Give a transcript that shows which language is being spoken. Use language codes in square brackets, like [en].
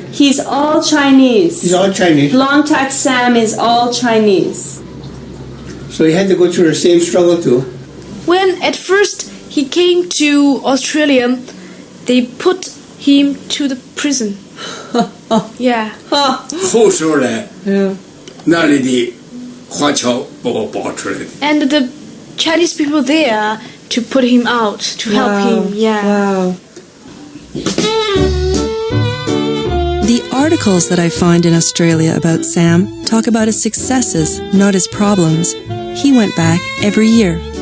[en] He's all Chinese. He's all Chinese. Long Tack Sam is all Chinese. So he had to go through the same struggle too. When at first he came to Australia, they put him to the prison. Yeah. [zh] 后时候呢，那里的华侨把我保出来的。 [en] And the Chinese people there to put him out, to help him. Yeah. Wow. The articles that I find in Australia about Sam talk about his successes, not his problems. He went back every year.